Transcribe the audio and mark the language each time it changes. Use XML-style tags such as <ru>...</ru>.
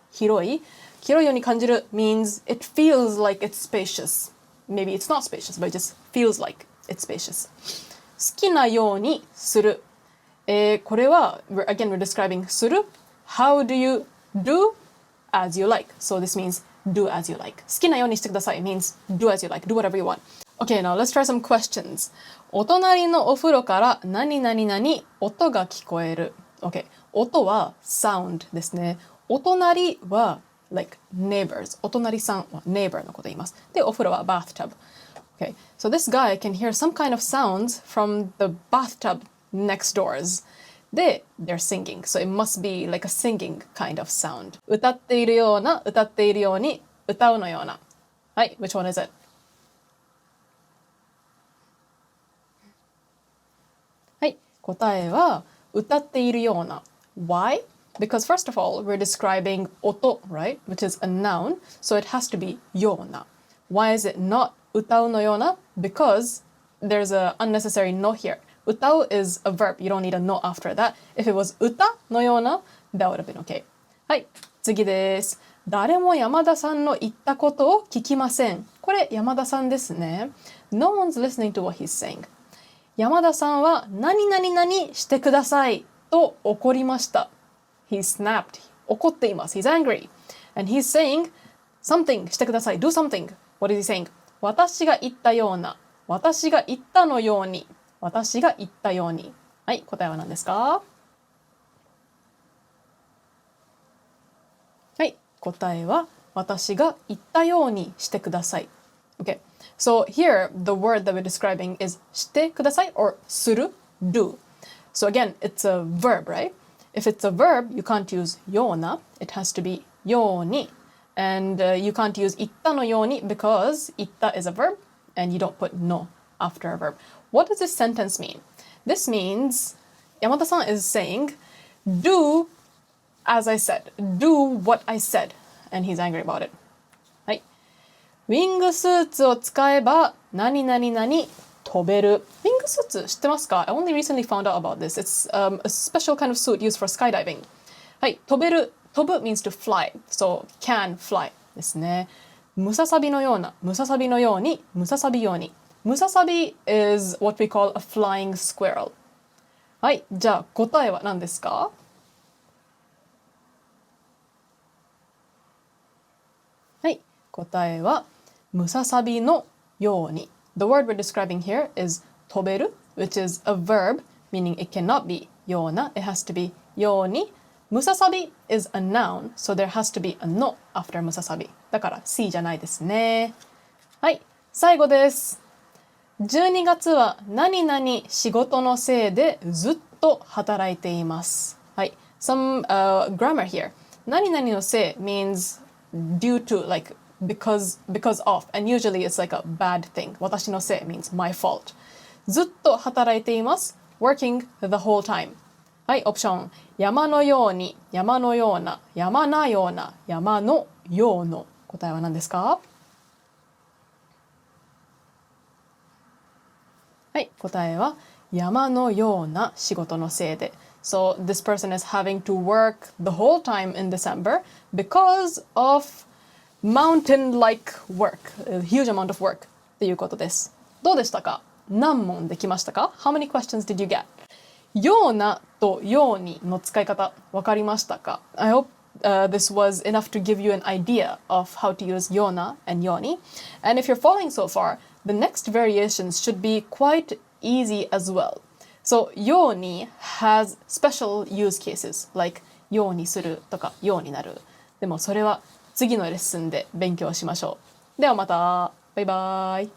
<ja>広いように感じる</ja> <en>means it feels like it's spacious. Maybe it's not spacious, but it just feels like it's spacious.</en> <ja>好きなようにする。これは、</ja> <en>again, we're describing する。 How do you do as you like? So this means do as you like.</en> <ja>好きなようにしてください</ja> <en>means do as you like. Do whatever you want. Okay, now let's try some questions.</en> <ja>お隣のお風呂から何々々音が聞こえる。 Okay, 音は sound ですね。お隣は</ja> <en>like neighbors.</en> <ja>お隣さんは neighbor のことを言います。で、お風呂は bathtub.</ja> <en>Okay, so this guy can hear some kind of sounds from the bathtub next doors. They're singing, so it must be like a singing kind of sound.</en> <ja>歌っているような、歌っているように、歌うのような。はい、which one is it? はい、答えは歌っているような。</ja> <en>Why? Because first of all, we're describing 音, right? Which is a noun, so it has to be ような。 Why is it not 歌うのような? Because there's an unnecessary no here. 歌う is a verb. You don't need a no after that. If it was 歌のような, that would have been okay.</en> <ja>はい、次です。誰も山田さんの言ったことを聞きません。これ山田さんですね。</ja> <en>No one's listening to what he's saying.</en> <ja>山田さんは何々々してくださいと怒りました。</ja> <en>He snapped.</en> <ja>怒っています。</ja> <en>He's angry. And he's saying something してください。Do something. What is he saying?</en> <ja>私が言ったような。私が言ったのように。私が言ったように。はい、答えは何ですか？はい、答えは私が言ったようにしてください。</ja> <en>Okay, so here the word that we're describing is してください or する do. So again, it's a verb, right? If it's a verb, you can't use ような. It has to be ように. And you can't use 言ったのように because 言った is a verb and you don't put no after a verb. What does this sentence mean? This means Yamada-san is saying, do as I said. Do what I said. And he's angry about it. はい。</en> <ja>ウィングスーツを使えば何々々飛べる。ウィングスーツ知ってますか？</ja> <en>I only recently found out about this. It's a special kind of suit used for skydiving.</en> <ja>はい。飛べる。</ja> <en>飛ぶ means to fly. So can fly ですね。</en> <ja>ムササビのような。ムササビのように。ムササビように。</ja> <en>ムササビ is what we call a flying squirrel.</en> <ja>はい。じゃあ答えは何ですか？はい。答えはムササビのように。</ja> <en>The word we're describing here is 飛べる which is a verb meaning it cannot be ような it has to be ように。ムササビ is a noun so there has to be a no after ムササビ。</en> <ja>だから C じゃないですね。はい。最後です。 12月は何々仕事のせいでずっと働いています。</ja> <en>はい。Some grammar here. 何々のせい means due to, like, because of. And usually it's like a bad thing. 私のせい means my fault.</en> <ja>ずっと働いています。</ja> <en>working the whole time.</en> <ja>はい。オプション。山のように、山のような、山なような、山のようの。答えは何ですか？はい、答えは山のような仕事のせいで。</ja> <en>So this person is having to work the whole time in December because of mountain-like work, a huge amount of work</en> <ja>ということです。どうでしたか？何問できましたか？</ja> <en>How many questions did you get?</en> <ja>ようなとようにの使い方わかりましたか？</ja> <en>I hope this was enough to give you an idea of how to use ような and ように. And if you're following so far, the next variations should be quite easy as well. So ように has special use cases like</en> <ja>ようにするとかようになる。でもそれは次のレッスンで勉強しましょう。ではまた。バイバイ。</ja>